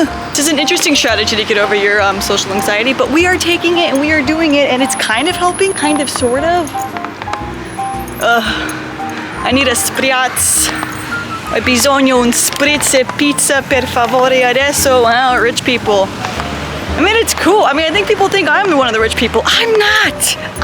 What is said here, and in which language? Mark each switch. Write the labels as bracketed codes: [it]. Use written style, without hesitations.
[en] This is an interesting strategy to get over your social anxiety, but we are taking it and we are doing it, and it's kind of helping, kind of, sort of. I need a spritz. [it] Ho bisogno un spritz e pizza per favore adesso. [en] Wow, rich people. I mean, it's cool. I mean, I think people think I'm one of the rich people. I'm not.